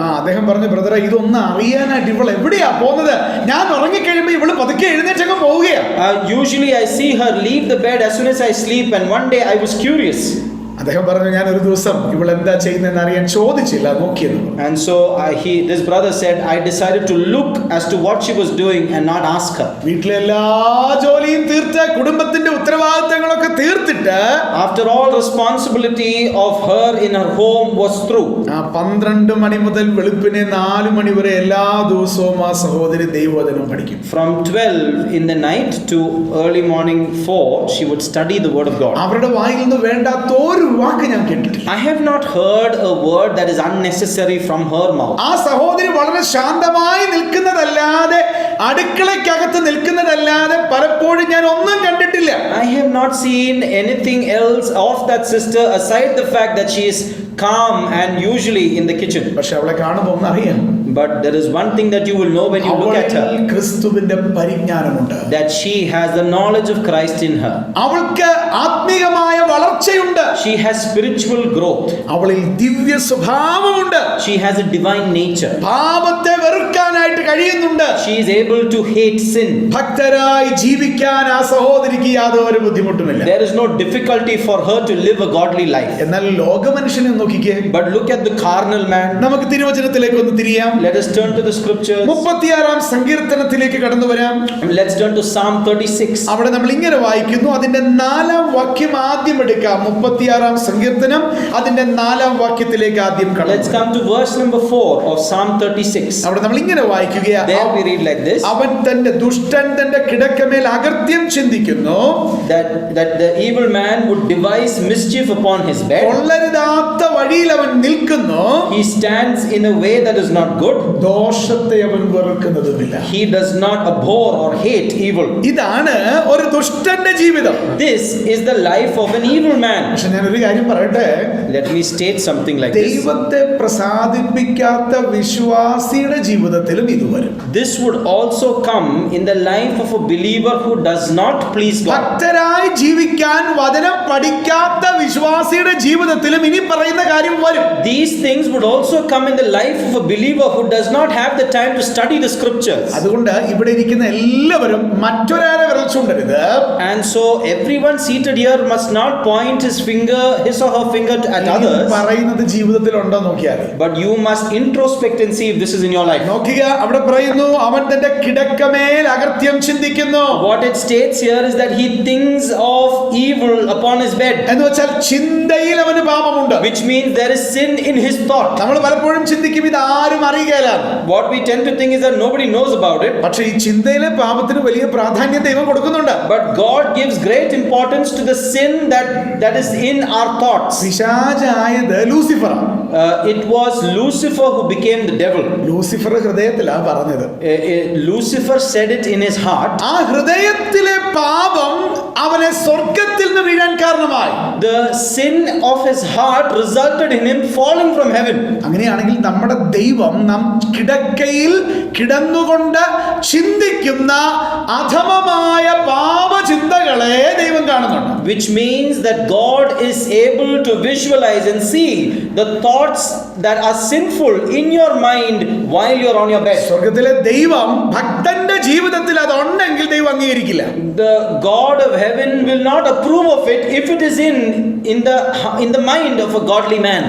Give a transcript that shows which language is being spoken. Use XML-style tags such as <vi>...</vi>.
<ml>അദ്ദേഹം പറഞ്ഞു, ബ്രദറെ ഇതൊന്നും അറിയാനായിട്ട് ഇവൾ എവിടെയാ പോകുന്നത്? ഞാൻ ഉറങ്ങിക്കഴിയുമ്പോൾ ഇവള് പതുക്കെ എഴുന്നേറ്റങ്ങ് പോവുകയാ.</ml> <en>Usually I see her leave the bed as soon as I sleep, and one day I was curious.</en> <ml>അദ്ദേഹം പറഞ്ഞു, ഞാൻ ഒരു ദിവസം ഇവൾ എന്താ ചെയ്യുന്നതെന്ന് അറിയാൻ ചോദിച്ചില്ല, നോക്കിയെന്ന്.</ml> <en>And so this brother said, I decided to look as to what she was doing and not ask her.</en> <ml>വീട്ടിലെ എല്ലാ ജോലിയും തീർത്ത് കുടുംബത്തിന്റെ ഉത്തരവാദിത്തങ്ങളൊക്കെ തീർത്തിട്ട്</ml> <en>After all responsibility of her in her home was through,</en> <ml>12 മണി മുതൽ വെളുപ്പിനെ 4 മണി വരെ എല്ലാ ദിവസവും ആ സഹോദരി ദൈവവചനം പഠിക്കും.</ml> <en>from 12 in the night to early morning 4, she would study the word of God.</en> <ml>അവരുടെ വായിൽ നിന്ന് വേണ്ടാത്ത ഒരു വാക്ക് ഞാൻ കേട്ടിട്ടില്ല.</ml> <en>I have not heard a word that is unnecessary from her mouth.</en> <ml>ആ സഹോദരി വളരെ ശാന്തമായി നിൽക്കുന്നതല്ലാതെ, അടുക്കളയ്ക്കകത്ത് നിൽക്കുന്നതല്ലാതെ പലപ്പോഴും ഞാൻ ഒന്നും കണ്ടിട്ടില്ല.</ml> <en>I have not seen anything else of that sister aside the fact that she is calm and usually in the kitchen.</en> <ml>പക്ഷെ അവളെ കാണുമ്പോൾ ഒന്നറിയാം,</ml> <en>But there is one thing that you will know when you look at her,</en> <ml>അവളിൽ ക്രിസ്തുവിന്റെ പരിജ്ഞാനമുണ്ട്.</ml> <en>that she has the knowledge of Christ in her.</en> <ml>അവൾക്ക് ആത്മീയമായ വളർച്ചയുണ്ട്.</ml> <en>She has spiritual growth.</en> <ml>അവളിൽ ദിവ്യ സ്വഭാവമുണ്ട്.</ml> <en>She has a divine nature.</en> <ml>പാപത്തെ വെറുക്കാനായിട്ട് കഴിയുന്നുണ്ട്.</ml> <en>She is able to hate sin.</en> <ml>ഭക്തരായി ജീവിക്കാൻ ആ സഹോദരിക്ക് യാതൊരു ബുദ്ധിമുട്ടുമില്ല.</ml> <en>There is no difficulty for her to live a godly life.</en> <ml>എന്നാൽ ലോകമനുഷ്യനെ നോക്കിക്കേ.</ml> <en>But look at the carnal man.</en> <ml>നമുക്ക് തിരുവചനത്തിലേക്ക് ഒന്ന് തിരിയാം.</ml> <en>Let us turn to the scriptures.</en> <ml>36 സങ്കീർത്തനത്തിലേക്ക് കടന്നു വരാം.</ml> <en>Let's turn to Psalm 36.</en> <ml>അവിടെ നമ്മൾ ഇങ്ങനെ വായിക്കുന്നു, അതിന്റെ 4-ാം വാക്യം ആദ്യം എടുക്കാം. 36 സങ്കീർത്തനം അതിന്റെ 4-ാം വാക്യത്തിലേക്ക് ആദ്യം കടന്നു.</ml> <en>Let's come to verse number 4 of Psalm 36.</en> <ml>അവിടെ നമ്മൾ ഇങ്ങനെ വായിക്കുകയാണ്.</ml> <en>There we read like this.</en> <ml>അവൻ തന്റെ ദുഷ്ടൻ തന്റെ കിടക്കമേൽ അകൃത്യം ചിന്തിക്കുന്നു.</ml> <en>That the evil man would devise mischief upon his bed.</en> <ml>കൊള്ളരുതാത്ത വഴിയിൽ അവൻ നിൽക്കുന്നു.</ml> <en>He stands in a way that is not good.</en> <ml>ദോഷത്തെ അവൻ വെറുക്കുന്നതുമില്ല.</ml> <en>He does not abhor or hate evil.</en> <ml>ഇതാണ് ഒരു ദുഷ്ടന്റെ ജീവിതം.</ml> <en>This is the life of an evil man.</en> <ml>പക്ഷെ ഞാൻ ഒരു കാര്യം പറയട്ടെ,</ml> <en>Let me state something like this.</en> <ml>ദൈവത്തെ പ്രസാദിപ്പിക്കാത്ത വിശ്വാസിയുടെ ജീവിതത്തിലും ഇത് വരും.</ml> <en>This would also come in the life of a believer who does not please God.</en> <ml>ഭക്തരായി ജീവിക്കാൻ വചനം പഠിക്കാത്ത വിശ്വാസിയുടെ ജീവിതത്തിലും ഇനി പറയുന്ന കാര്യം വരും.</ml> <en>These things would also come in the life of a believer who does not have the time to study the scriptures.</en> <ml>അതുകൊണ്ട് ഇവിടെ ഇരിക്കുന്ന എല്ലാവരും മറ്റൊരാളെ വിരൽ ചൂണ്ടരുത്.</ml> <en>And so everyone seated here must not point his or her finger at others.</en> <ml>പറയുന്നത് ജീവിതത്തിൽ ഉണ്ടോ നോക്കിയാൽ.</ml> <en>But you must introspect and see if this is in your life.</en> <ml>നോക്കുക, അവിടെ പറയുന്നു അവൻ തന്റെ കിടക്കമേൽ അകൃത്യം ചിന്തിക്കുന്നു.</ml> <en>What it states here is that he thinks of evil upon his bed.</en> <ml>എന്ന് വെച്ചാൽ ചിന്തയിൽ അവന് പാപമുണ്ട്.</ml> <en>Which means there is sin in his thought.</en> <ml>നമ്മൾ പലപ്പോഴും ചിന്തിക്കും ഇത് ആരും അറിയുകയില്ല.</ml> <en>What we tend to think is that nobody knows about it.</en> <ml>പക്ഷേ ഈ ചിന്തയിലെ പാപത്തിന് വലിയ പ്രാധാന്യം ദൈവം കൊടുക്കുന്നുണ്ട്.</ml> <en>But God gives great importance to the sin that is in our thoughts.</en> <ml>പിശാചായത് ലൂസിഫറാണ്.</ml> <en>It was Lucifer who became the devil.</en> <ml>Lucifer ഹൃദയത്തിലാ പറഞ്ഞത്.</ml> <en>Lucifer said it in his heart.</en> <ml>ആ ഹൃദയത്തിലെ പാപം അവനെ സ്വർഗ്ഗത്തിൽ നിന്ന് വീഴാൻ കാരണമായി.</ml> <en>The sin of his heart resulted in him falling from heaven.</en> <ml>അങ്ങനെയാണെങ്കിൽ നമ്മുടെ ദൈവം നാം കിടക്കയിൽ കിടന്നുകൊണ്ട് ചിന്തിക്കുന്ന അധമമായ പാപചിന്തകളെ ദൈവം കാണുന്നുണ്ട്.</ml> <en>Which means that God is able to visualize and see the thoughts that are sinful in your mind while you're on your bed.</en> <ml>സ്വർഗ്ഗത്തിലെ ദൈവം ഭക്തന്റെ ജീവിതത്തിൽ അതുണ്ടെങ്കിൽ ദൈവം അംഗീകരിക്കില്ല.</ml> <en>The God of heaven will not approve of it if it is in the mind of a godly man.</en>